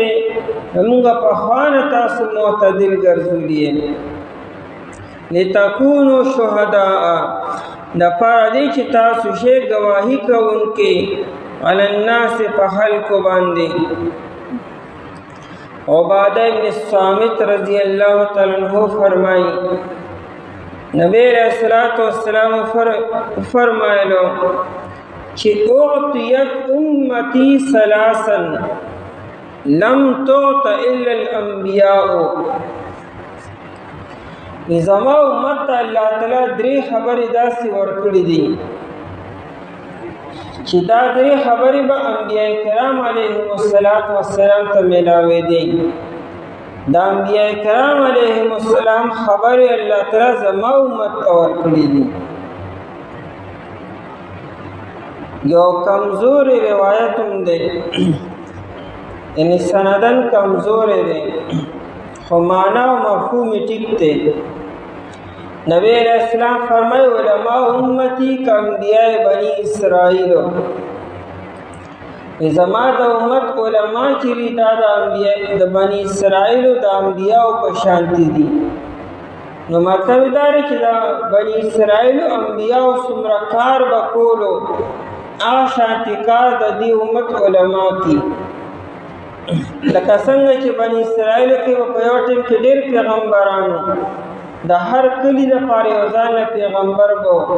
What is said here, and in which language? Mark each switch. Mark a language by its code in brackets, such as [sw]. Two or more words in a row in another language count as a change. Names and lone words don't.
[ps] موږ پخوا نه تاسو معتدل ګرځولي. [ar] لتكونوا شهداء [ps] د پاره دی چې تاسو شی ګواهي کوونکي [ar] علی الناس [ps] په خلکو باندې. عبادہ ابن الصامت [ar] رضی اللہ تعالیٰ عنہ [ps] فرمائی نبی [ar] علیہ السلام [ps] فرمائلو چی [ar] اعطیت امتی ثلاثا لم تعط الا الانبیاء [ps] زما امت ته الله تعالی درې خبرې داسې ورکړي دي چې دا درې خبرې به انبیاء کرام [ar] علیهم السلام [ps] ته ملاوي دي دا انبیاء کرام [ar] علیهم السلام [ps] خبرې الله تعالی زما امت ته ورکړي دي یو کمزوري روایت هم دی یعنی سندن کمزوري دی خو معنا او مفهوم ټیک دی نبی [ar] علیہ السلام [ps] فرمائے [ar] علماء امتی کا انبیاء بنی اسرائیل [ps] زما د امت علماء چری دا د انبیاء د بنی اسرائیل د انبیاء په شانتی دي نو مطلب دا دی چې دا بنی اسرائیل انبیاء څومره کار وکولو هغه شانتی کار د دې امت علماء کی لکه څنګه چې بنی اسرائیل کې په یو ټیم کې ډېر پیغمبرانو د هر کلی د پاره یو ځان پیغمبر وو